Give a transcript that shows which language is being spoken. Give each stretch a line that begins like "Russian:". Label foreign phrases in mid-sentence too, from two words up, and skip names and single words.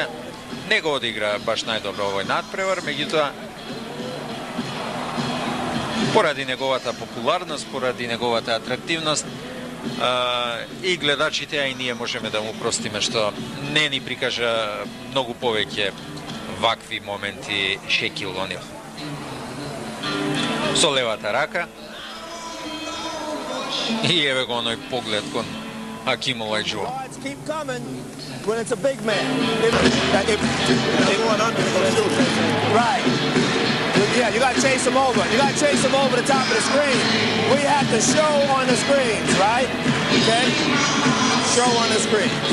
Macedonian: Не го одигра баш најдобро овој надпревар, меѓутоа поради неговата популарност, поради неговата атрактивност и гледачите, а и ние можеме да му простиме што не ни прикажа многу повеќе вакви моменти Шекил О'Нил. Со левата рака и еве го оној поглед кон Аким Олајџувон.
English: Keep coming when it's a big man. Right. Yeah, you got to chase him over. You got to chase him over the top of the screen. We have to show on the screens, right? Okay? Show on the screen.